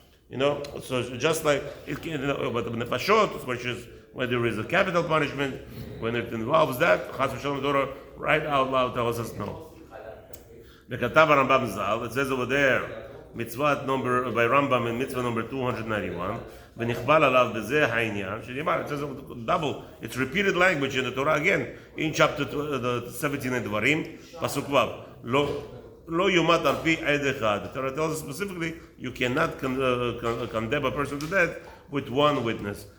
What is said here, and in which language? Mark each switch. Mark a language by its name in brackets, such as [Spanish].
[English] You know, so just like it can, but the nefashot, which is when there is a capital punishment, when it involves that, Chas v'Shalom Torah right out loud tells us no. The Katav Rambam Zal, it says over there Mitzvah number by Rambam in mitzvah number 291. [Hebrew] ונכבל עליו בזה העניין, שנאמר, [English] it says double, it's repeated language in the Torah again, in chapter 17 in [Hebrew] דברים, פסוק ו', לא יומת על פי עד אחד. [English] The Torah tells us specifically, you cannot condemn a person to death with one witness.